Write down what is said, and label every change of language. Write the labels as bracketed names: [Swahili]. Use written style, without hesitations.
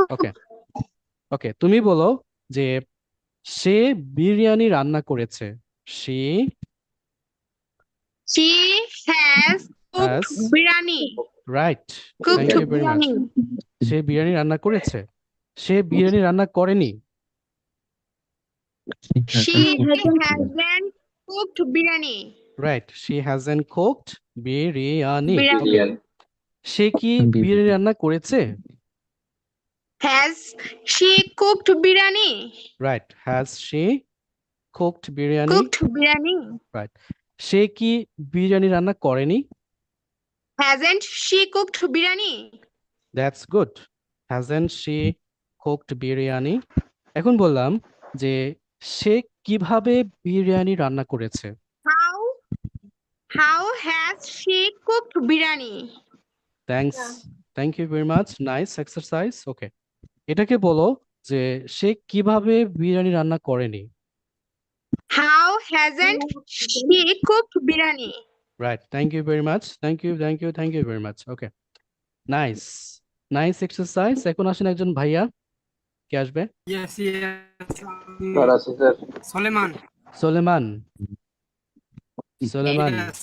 [Bangla] ওকে, ওকে, তুমি বলো যে সে বিরিয়ানি রান্না করেছে। সে [English] She has has, cooked biryani. Right, Cooked thank you very much. biryani. [Bangla] সে বিরিয়ানি রান্না করেছে, সে বিরিয়ানি রান্না করেনি। [English] She hasn't cooked biryani. Right, she hasn't cooked biryani. Biryani. [Bangla] ওকে, সে কি বিরিয়ানি রান্না করেছে? [English] Has she cooked biryani? Right, has she cooked biryani? Cooked biryani. [Bangla] Right, সে কি বিরিয়ানি রান্না করেনি? [English] Hasn't she cooked biryani? That's good, hasn't she cooked biryani. [Bangla] এখন বললাম যে সে কিভাবে বিরিয়ানি রান্না করেছে। [English] How has she cooked biryani? Thanks, thank you very much, nice exercise. [Bangla] ওকে, এটাকে বলো যে সে কিভাবে বিরিয়ানি রান্না করেনি। [English] How hasn't she cooked biryani? Right, thank you very much, thank you very much. Okay, nice, nice exercise. [Bangla] এখন আসেন একজন ভাইয়া, কে আসবে? [English] Yes. Suleiman. [Bangla] সোলেমান, সোলেমান,